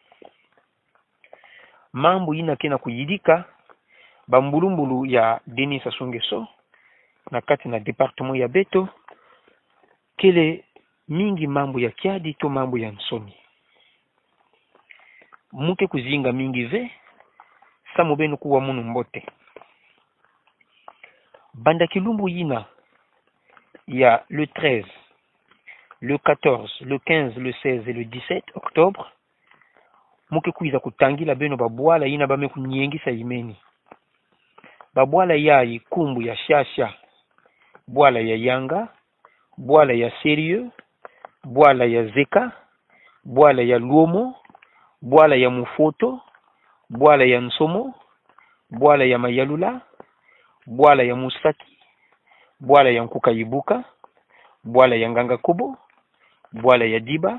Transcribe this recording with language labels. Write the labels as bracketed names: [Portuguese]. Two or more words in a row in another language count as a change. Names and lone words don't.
[Kituba (Democratic Republic of Congo)] mambo ina kena kuyidika bambulumbulu ya Denis Sassou Nguesso na kati na departement ya beto kele mingi mambo ya kiadi to mambo ya nsoni muke kuzinga mingi ve samu benu kuwa munu mbote banda kilumbu yina ya [French] le 13, le 14, le 15, le 16 et le 17 octobre [Kituba (Democratic Republic of Congo)] muke kuiza kutangila beno babwala yina bame kunyengisa imeni babwala yayi kumbu ya shasha bwala ya yanga bwala ya serieux bwala ya zeka bwala ya luomo bwala ya mufoto bwala ya nsomo bwala ya mayalula bwala ya musaki bwala ya nkukayibuka bwala ya nganga kobo bwala ya diba